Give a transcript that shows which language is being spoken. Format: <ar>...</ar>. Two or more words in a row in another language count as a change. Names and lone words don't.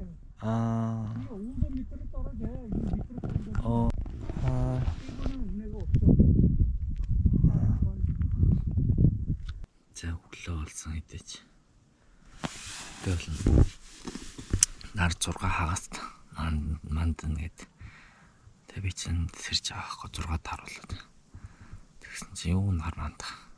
<ko>아. 이거 온도 밑으로 떨어져. 이 밑으로 떨어져. 이거는 은혜가 없어.</ko> <mn>За өглөө болсон хэдэж. Тэгэл нар 6 хагас мандан гээд. Тэг би чинь сэрж байгаа хөө 6 тааруулаад. Тэгсэн чинь юу нар манд.</mn>